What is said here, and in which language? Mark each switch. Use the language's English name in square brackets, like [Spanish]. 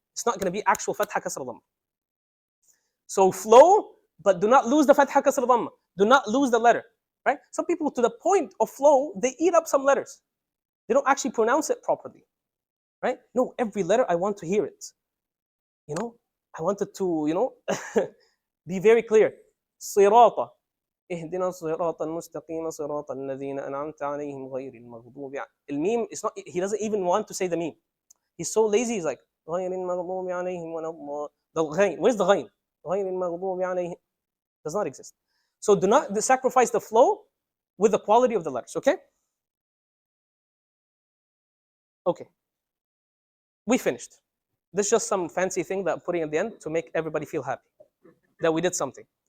[English] It's not going to be actual fatha kasra dhamma. So flow, but do not lose the fatha kasra dhamma. Do not lose the letter. Right? Some people, to the point of flow, they eat up some letters. They don't actually pronounce it properly. Right? No, every letter, I want to hear it. I wanted to, be very clear. [Arabic] صراط اهدنا الصراط المستقيم صراط الذين أنعمت عليهم غير المغضوب الميم [English] is not, he doesn't even want to say the meme. He's so lazy. He's like [Arabic] غير المغضوب عليهم ولا الضالين. [English] The ghain, where's the ghain? [Arabic] غير المغضوب عليهم [English] does not exist. So do not sacrifice the flow with the quality of the letters. Okay. We finished. This is just some fancy thing that I'm putting at the end to make everybody feel happy that we did something.